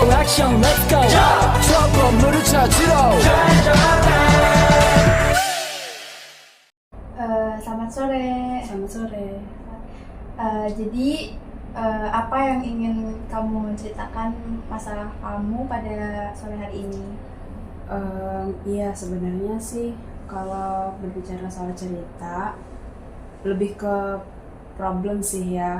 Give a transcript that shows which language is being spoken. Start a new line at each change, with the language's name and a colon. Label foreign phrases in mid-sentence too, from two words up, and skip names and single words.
Korean: 액션
English: let's go
Korean: 저 건물을 찾으러
Indonesian: Selamat sore. Selamat sore. Jadi apa yang ingin kamu ceritakan masalah kamu pada sore hari ini? Iya sebenarnya sih kalau berbicara soal cerita lebih ke problem sih ya.